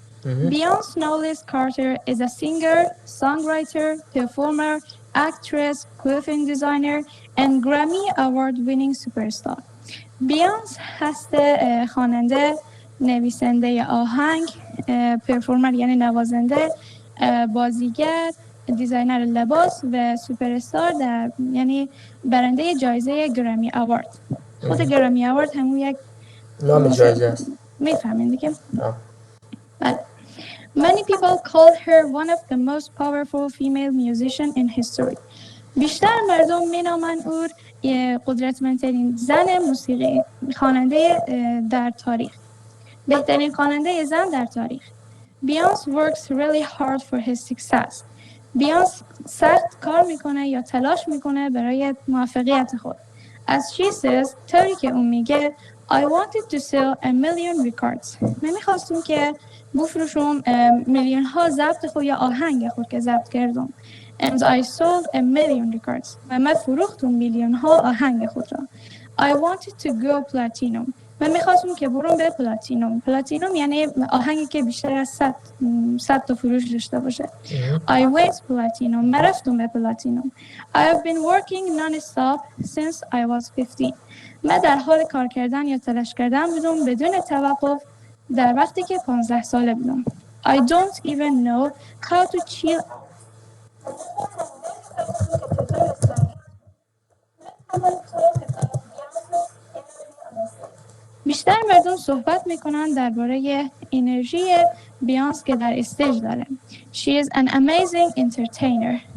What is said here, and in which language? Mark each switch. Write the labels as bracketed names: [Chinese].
[English] Beyonce Knowles Carter is a singer, songwriter, performer, actress, clothing designer, and Grammy Award-winning superstar. [Persian] بیانس هست خواننده، نویسنده آهنگ، پرفورمر یعنی نوازنده، بازیگر، دیزاینر لباس و سوپرستار در یعنی برنده جایزه گرمی اوارد. خود گرمی اوارد همون یک نام جایزه است. میفهمین دیگه؟ بله. [English] Many people call her one of the most powerful female musicians in history. [Persian] بیشتر مردم مینامند او قدرتمندترین زن موسیقی خواننده در تاریخ، بهترین خواننده زن در تاریخ. [English] Beyonce works really hard for his success. [Persian] بیانس سخت کار میکنه یا تلاش میکنه برای موفقیت خود. [English] As she says، [Persian] طوری که اون میگه [English] I wanted to sell 1,000,000 records. [Persian] من میخواستم که بفروشم میلیون ها ضبط خود یا آهنگ خود که ضبط کردم. [English] And I sold 1,000,000 records. [Persian] و من فروختم میلیون ها آهنگ خود را. [English] I wanted to go platinum. [Persian] من میخواستم که برم به پلاتینوم. پلاتینوم یعنی آهنگی که بیشتر از 100 تا فروش داشته باشه. [English] I went platinum. [Persian] من رفتم به پلاتینوم. [English] I have been working non-stop since I was 15. [Persian] من در حال کار کردن یا تلاش کردن بودم بدون توقف در وقتی که 15 ساله بودم. [English] I don't even know how to chill. [Persian] بیشتر مردم صحبت میکنن درباره انرژی بیانس که در استیج داره. [English] She is an amazing entertainer.